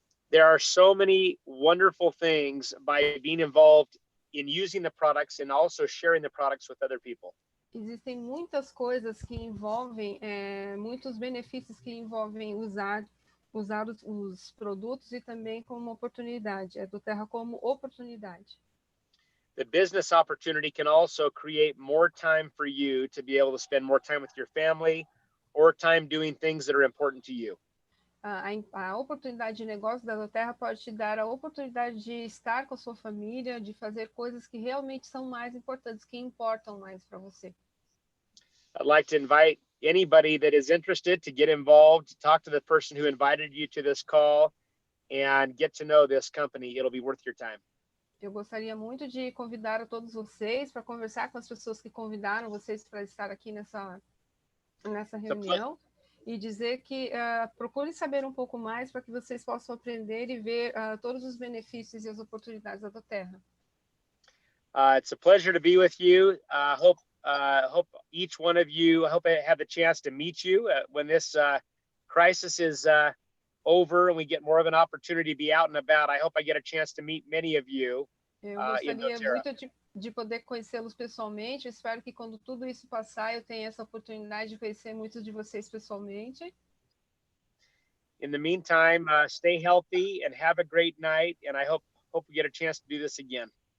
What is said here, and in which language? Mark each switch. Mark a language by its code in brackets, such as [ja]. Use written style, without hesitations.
[en] There are so many wonderful things by being involved in using the products and also sharing the products with other people. [pt] Existem muitas coisas que envolvem, muitos benefícios que envolvem usar os produtos e também como oportunidade, a Doterra como oportunidade. [en] The business opportunity can also create more time for you to be able to spend more time with your family or time doing things that are important to you. [pt] A oportunidade de negócio da Doterra pode te dar a oportunidade de estar com a sua família, de fazer coisas que realmente são mais importantes, que importam mais para você. [en] I'd like to invite anybody that is interested to get involved, to talk to the person who invited you to this call and get to know this company. It'll be worth your time. [pt] Eu gostaria muito de convidar a todos vocês para conversar com as pessoas que convidaram vocês para estar aqui nessa reunião e dizer que procure saber um pouco mais para que vocês possam aprender e ver todos os benefícios e as oportunidades da Doterra. [en] It's a pleasure to be with you. Hope each one of you, I hope I have the chance to meet you when this crisis is over and we get more of an opportunity to be out and about. I hope I get a chance to meet many of you. [pt] Eu gostaria muito de poder conhecê-los pessoalmente. Eu espero que quando tudo isso passar, eu tenha essa oportunidade de conhecer muitos de vocês pessoalmente. [en] In the meantime, stay healthy and have a great night. And I hope we get a chance to do this again.